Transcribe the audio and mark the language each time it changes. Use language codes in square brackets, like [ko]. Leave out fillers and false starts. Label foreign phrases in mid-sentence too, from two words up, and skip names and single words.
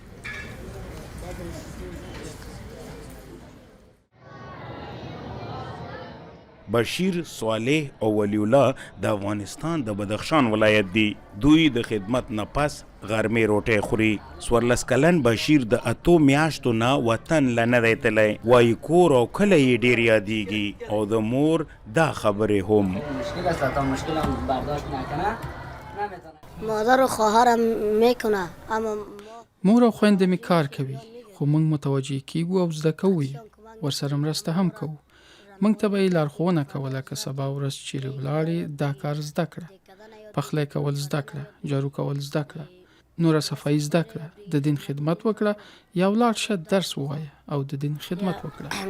[ps] بشیر، صالح او ولی الله د افغانستان د بدخشان ولایت دي. دوی د خدمت نه پس غرمې روټۍ خوري. 14 کلن بشیر د 8 میاشتو نه وطن له نه دی تللی. وایي کور او کلی یې ډېر یادیږي او د مور دا خبرې هم. [fa] مادر و خواهرم میکنه اما [ps] مور او خویندې می کار کوي خو موږ متوجه کیږو او زده کوو. ورسره مرسته هم کوو. موږ ته به یې لارښوونه کوله که سبا ورځ چیرې ولاړې دا کار زده کړه. پخلی کول زده کړه، جارو کول زده کړه، نوره صفایي زده کړه، د دین خدمت وکړه یا ولاړ شه درس ووایه او د دین خدمت وکړه.